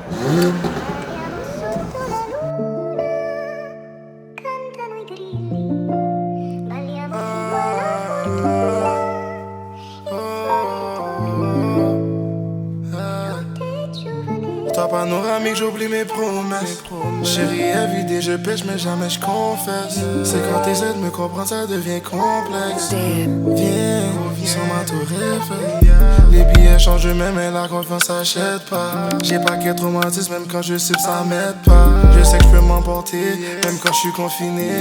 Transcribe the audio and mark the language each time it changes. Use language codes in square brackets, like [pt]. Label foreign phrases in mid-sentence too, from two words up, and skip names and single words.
[it] Parliamo sotto la luna, cantano i grilli, balliamo su buona fortuna, notte giovane. [fr] Toi panoramique, j'oublie mes promesses. Chérie évidée, je pêche mais jamais je confesse. C'est quand t'essaies de me comprendre, ça devient complexe. Viens, sur ma tour Eiffel. Les billets changent même, mais la confiance s'achète pas. J'ai pas qu'être traumatisme, même quand je sais que ça m'aide pas. Je sais que je peux m'emporter, même quand je suis confiné.